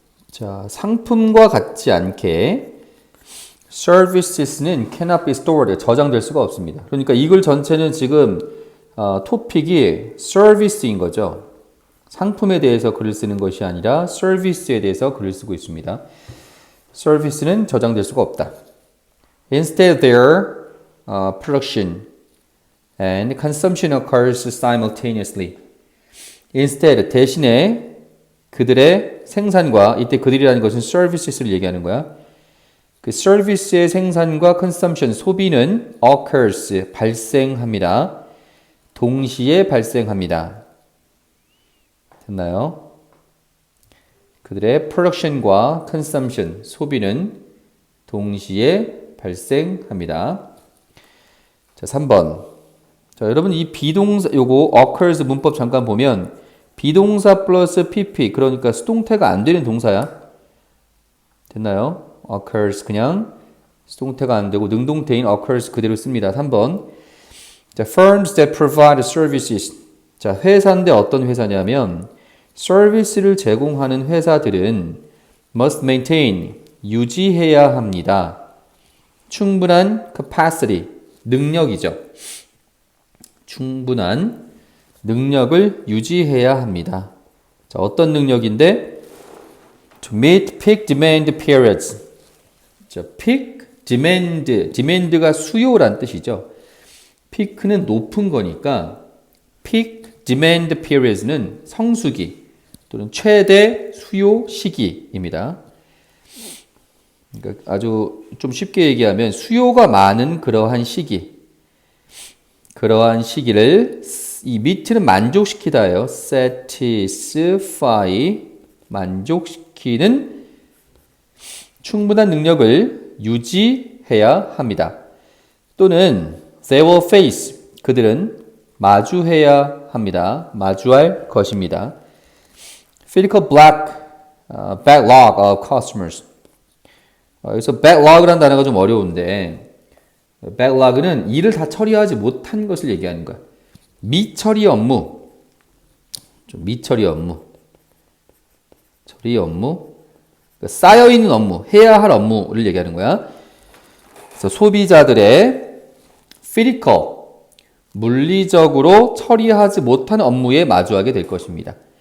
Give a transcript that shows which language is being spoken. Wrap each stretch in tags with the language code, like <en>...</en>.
<ko>자, 상품과 같지 않게 services는</ko> <en>cannot be stored.</en> <ko>저장될 수가 없습니다. 그러니까 이 글 전체는 지금 토픽이 service인 거죠. 상품에 대해서 글을 쓰는 것이 아니라 서비스에 대해서 글을 쓰고 있습니다. 서비스는 저장될 수가 없다.</ko> <en>Instead, their production and consumption occurs simultaneously.</en> <ko>Instead, 대신에 그들의 생산과, 이때 그들이라는 것은 services를 얘기하는 거야. 그 서비스의 생산과 consumption, 소비는 occurs, 발생합니다. 동시에 발생합니다. 됐나요? 그들의 production과 consumption, 소비는 동시에 발생합니다. 자, 3번. 자, 여러분 이 비동사, 요거 occurs 문법 잠깐 보면 비동사 플러스 pp, 그러니까 수동태가 안 되는 동사야. 됐나요? occurs 그냥 수동태가 안 되고 능동태인 occurs 그대로 씁니다. 3번.</ko> <en>자, firms that provide services.</en> <ko>자, 회사인데 어떤 회사냐면 서비스를 제공하는 회사들은</ko> <en>must maintain,</en> <ko>유지해야 합니다. 충분한 capacity, 능력이죠. 충분한 능력을 유지해야 합니다. 자, 어떤 능력인데?</ko> <en>To meet peak demand periods.</en> <ko>자, peak demand, demand가 수요란 뜻이죠. peak는 높은 거니까 peak demand periods는 성수기 또는 최대 수요 시기입니다. 그러니까 아주 좀 쉽게 얘기하면 수요가 많은 그러한 시기, 그러한 시기를 이 meet는 만족시키다예요. satisfy, 만족시키는 충분한 능력을 유지해야 합니다. 또는</ko> <en>they will face,</en> <ko>그들은 마주해야 합니다. 마주할 것입니다.</ko> <en>Physical backlog of customers.</en> <ko>여기서 backlog라는 단어가 좀 어려운데 backlog는 일을 다 처리하지 못한 것을 얘기하는 거야. 미처리 업무. 좀 미처리 업무. 처리 업무. 그러니까 쌓여있는 업무, 해야 할 업무를 얘기하는 거야. 그래서 소비자들의 physical, 물리적으로 처리하지 못한 업무에 마주하게 될 것입니다.</ko>